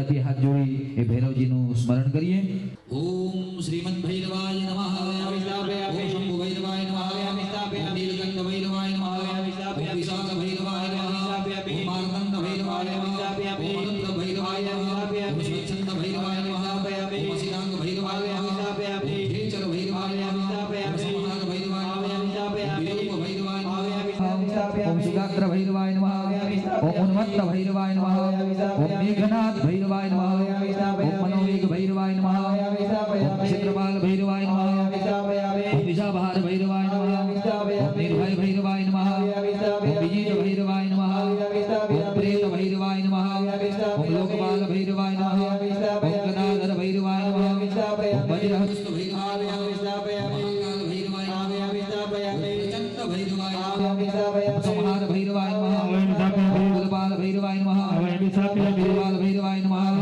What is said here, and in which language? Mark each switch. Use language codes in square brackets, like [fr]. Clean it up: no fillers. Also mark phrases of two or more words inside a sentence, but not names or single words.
[gu] બે હાથ જોડી એ ભૈરવજીનું સ્મરણ કરીએ [sa] ઓમ શ્રીમદ ભૈરવાય નમઃ ઓમ શંભુ ભૈરવાય નમઃ ઓમ નીલકંઠ ભૈરવાય નમઃ ઓમ વિશાખ ભૈરવાય નમઃ ઓમ માર્તંડ ભૈરવાય નમઃ ઓમ અનંત ભૈરવાય નમઃ ઓમ સ્વચ્છંદ ભૈરવાય નમઃ ઓમ અસિરાંગ ભૈરવાય નમઃ ઓમ ખેચર ભૈરવાય નમઃ ઓમ સંહાર ભૈરવાય નમઃ ઓમ વિરૂપ ભૈરવાય નમઃ ओम सुगात्र भैरवाय नमः ओम उन्मत्त भैरवाय नमः ओम मेघनाथ भैरवाय नमः ओम मनोवेग भैरवाय नमः ओम क्षेत्रपाल भैरवाय नमः ओम विषाभार भैरवाय नमः ओम निर्भय भैरवाय नमः ओम विजित भैरवाय नमः ओम प्रेत भैरवाय नमः ओम लोकपाल भैरवाय नमः ओम गदाधर भैरवाय नमः ओम वज्रहस्त भैरवाय नमः महाकाल भैरवाय नमः ओम प्रचंड भैरवाय नमः संहार भैरवाय नमः कुलपाल भैरवाय नमः कुलपाल भैरवाय नमः